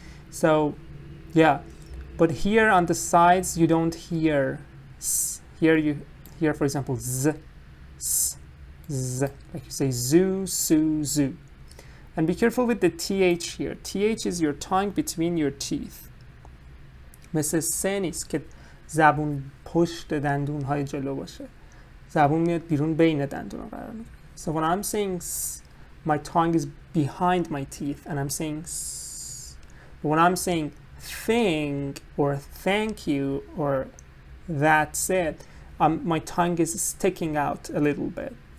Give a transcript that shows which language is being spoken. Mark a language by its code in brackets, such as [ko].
[en] So yeah, but here on the sides you don't hear S. Here you hear, for example, Z, S, Z, like you say zoo, sue, zoo. And be careful with the TH here. TH is your tongue between your teeth. [fa] مثل سه نیست که زبون پشت دندون های جلو باشه. زبون میاد بیرون بین دندون قرار میگیره. [en] So when I'm saying s, my tongue is behind my teeth and I'm saying s. But when I'm saying thing or thank you or that's it, my tongue is sticking out a little bit.